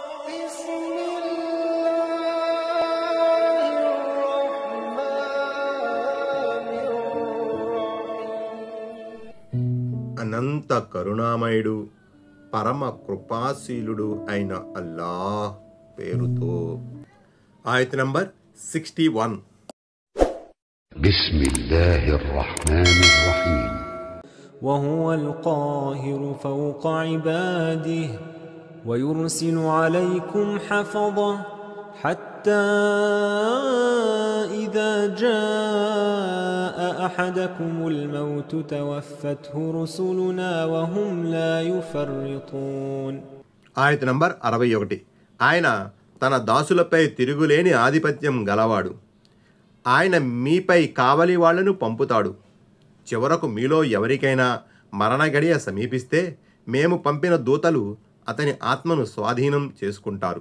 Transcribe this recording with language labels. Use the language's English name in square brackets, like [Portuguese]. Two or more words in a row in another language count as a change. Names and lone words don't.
[Arabic] بسم الله الرحمن الرحيم. [Telugu] అనంత కరుణామయుడు పరమ కృపాశీలుడు అయిన అల్లాహ్ పేరుతో. ఆయత్ నంబర్ 61. [Arabic] بسم الله الرحمن الرحيم. وهو القاهر فوق عباده ويرسل عليكم حفظه حتى إذا جاء أحدكم الموت توفته رسلنا وهم لا يفرطون. [Telugu] ఆయత్ నంబర్ 61. ఆయన తన దాసులపై తిరుగులేని ఆధిపత్యం గలవాడు. ఆయన మీపై కావలి వాళ్లను పంపుతాడు. చివరకు మీలో ఎవరికైనా మరణ గడియ సమీపిస్తే మేము పంపిన దూతలు అతని ఆత్మను స్వాధీనం చేసుకుంటారు.